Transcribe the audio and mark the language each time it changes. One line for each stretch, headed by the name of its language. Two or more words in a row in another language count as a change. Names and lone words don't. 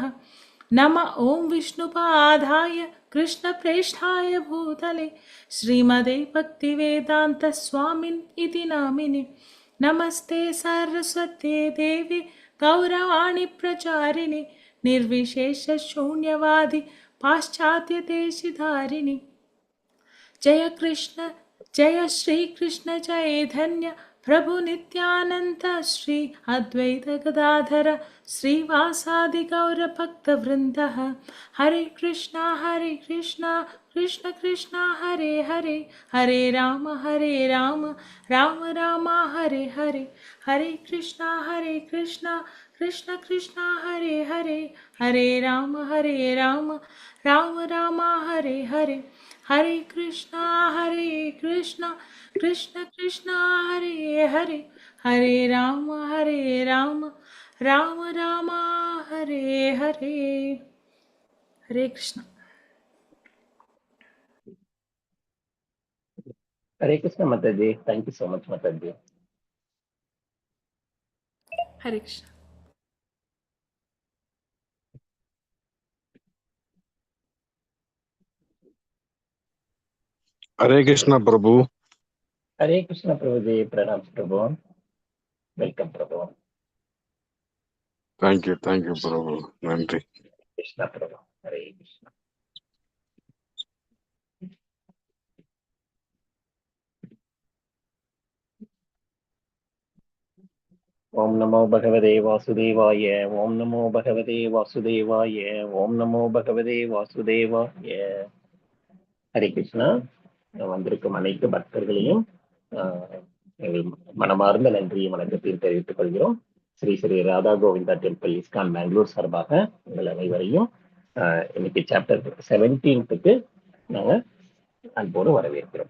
Sanskrit: नम ॐ विष्णुपादाय कृष्णप्रेष्ठाय भूतले श्रीमदे भक्तिवेदान्तस्वामिन् इति नामिने। नमस्ते सरस्वते देवी गौरवाणी प्रचारिणे निर्विशेषशून्यवादी पाश्चात्यदेशधारिणे। जय कृष्ण जय श्री कृष्ण चैतन्य प्रभु नित्यानंद श्री अद्वैत गदाधर श्रीवासादि गौर भक्त वृंद। हरे कृष्णा कृष्ण कृष्णा हरे हरे हरे राम राम राम हरे हरे। हरे कृष्णा कृष्ण कृष्णा हरे हरे हरे राम राम राम हरे हरे। हरे कृष्णा कृष्ण कृष्ण हरे हरे हरे राम राम राम हरे हरे। हरे कृष्ण। हरे कृष्ण माताजी.
English: Thank you so much, Mataji.
Sanskrit: हरे कृष्ण। हरे कृष्ण प्रभु. हरे कृष्ण प्रभुजी। प्रणाम प्रभु.
English: Welcome Prabhu. Thank you Prabhu. Nandri.
Sanskrit: कृष्ण प्रभु। हरे कृष्ण. ॐ नमो भगवते वासुदेवाय. ॐ नमो भगवते वासुदेवाय। ॐ नमो भगवते वासुदेवाय. हरे कृष्ण.
Tamil: வந்திருக்கும் அனைத்து பக்தர்களையும் எங்கள் மனமார்ந்த நன்றியை வணக்கத்தில் தெரிவித்துக் கொள்கிறோம். ஸ்ரீ ஸ்ரீ ராதா கோவிந்தா டெம்பிள் இஸ்கான் பெங்களூர் சார்பாக உங்கள் அனைவரையும் இன்னைக்கு சாப்டர் 17க்கு நாங்க அன்போடு வரவேற்கிறோம்.